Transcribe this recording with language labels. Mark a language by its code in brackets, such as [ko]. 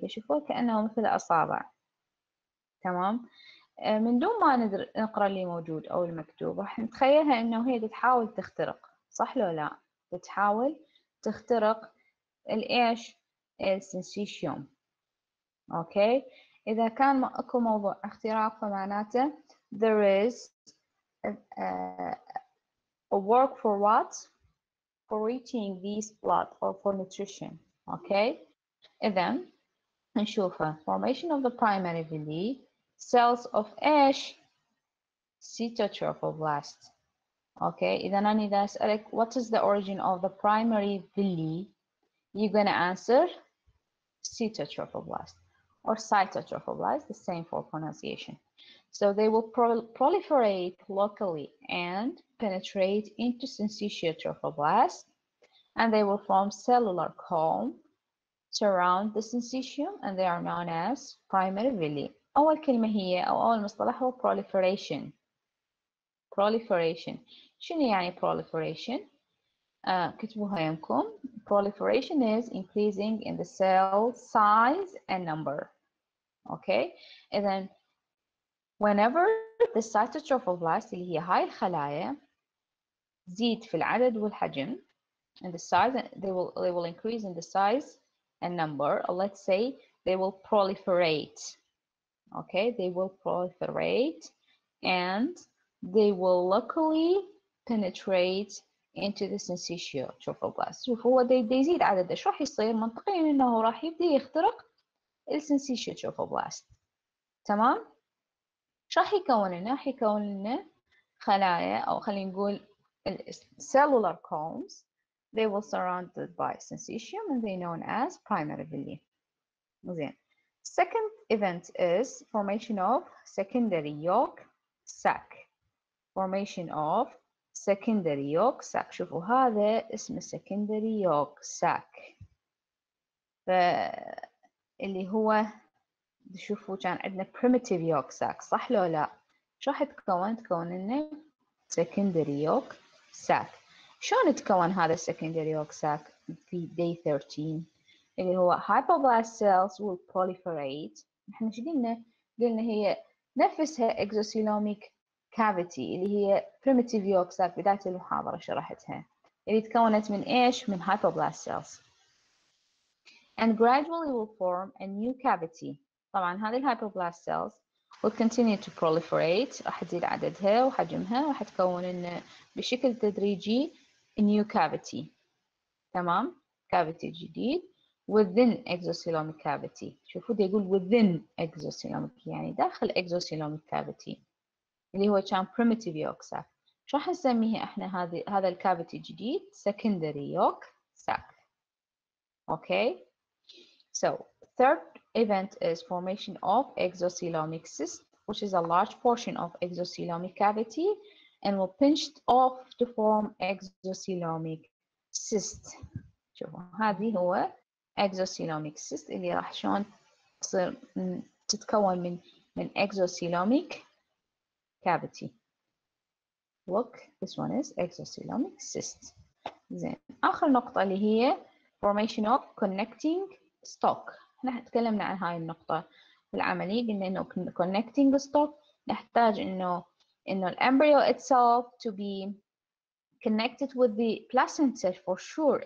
[ar] تشوفوها كأنها مثل أصابع. تمام. من دون ما نقرأ اللي موجود أو المكتوب راح نتخيلها إنه هي تحاول تخترق. صح لو لا؟ تحاول تخترق الإيش؟ السنسيشيوم. [en] Okay. [ar] إذا كان أكو موضوع اختراق فمعناته [en] there is a work for what? For reaching these blood or for nutrition. Okay. [ar] إذا نشوفها [en] formation of the primary villi, cells of [ar] إيش؟ [en] cytotrophoblast. Okay. [ar] إذا أنا إذا أسألك [en] what is the origin of the primary villi, you're gonna answer cytotrophoblast or cytotrophoblast, the same for pronunciation. So they will proliferate locally and penetrate into syncytial trophoblast, and they will form cellular comb surround the syncytium, and they are known as primary villi. [ar] أول كلمة هي أو أول مصطلح هو proliferation. [en] Proliferation. [ar] شنو يعني proliferation؟ كتبوها يمكم. [en] Proliferation is increasing in the cell size and number. Okay. And then whenever the cytotrophoblast [ar] اللي هي هاي الخلايا تزيد في العدد والحجم [en] and the size, they will increase in the size and number, or let's say they will proliferate. Okay, they will proliferate and they will locally penetrate into the syncytial trophoblast. [ar] شوف هو يزيد عدده، شو راح يصير؟ منطقيا انه راح يبدي يخترق السنسيشيال trophoblast. تمام؟ شو راح يكون لنا؟ راح يكون لنا خلايا أو خلينا نقول cellular combs. [en] They will surrounded by syncytium and they known as primary villi. [ar] زين. [en] Second event is formation of secondary yolk sac. Formation of secondary yolk sac. [ar] شوفوا هذا اسمه [en] secondary yolk sac. [ar] اللي هو شوفوا كان عندنا primitive yolk sac صح لو لا؟ شو راح تكون؟ تكون لنا secondary yolk sac. شلون تكون هذا [en] secondary yolk sac في day 13 اللي هو hypoblast cells will proliferate. [ar] احنا شو قلنا؟ قلنا هي نفسها exocelamic cavity اللي هي primitive yolk sac بداية المحاضرة شرحتها اللي تكونت من ايش؟ من hypoblast cells [en] and gradually will form a new cavity. [ar] طبعا هذه [en] الhypoblast cells will continue to proliferate. [ar] راح تزيد عددها وحجمها وراح تكون لنا بشكل تدريجي [en] a new cavity. [ar] تمام؟ [en] cavity [ar] جديد [en] within exocelamic cavity. [ar] شوفوا ده يقول within exocelamic يعني داخل exocelamic cavity اللي هو كان primitive yolk sac. شو راح نسميها احنا هذا الكافيتي الجديد؟ secondary yolk sac. [en] Okay. So, third event is formation of exocelamic cyst, which is a large portion of exocelamic cavity and will pinch off to form exocelamic cyst. [ar] شوفوا هذه هو exocelamic cyst اللي راح شلون تصير تتكون من exocelamic cavity. [en] Look, this one is exocelamic cyst. [ar] زين. آخر نقطة اللي هي [en] formation of connecting stock. [ar] احنا تكلمنا عن هاي النقطة في العملية قلنا انه connecting stock نحتاج انه الembryo itself [en] to be connected with the placenta for sure.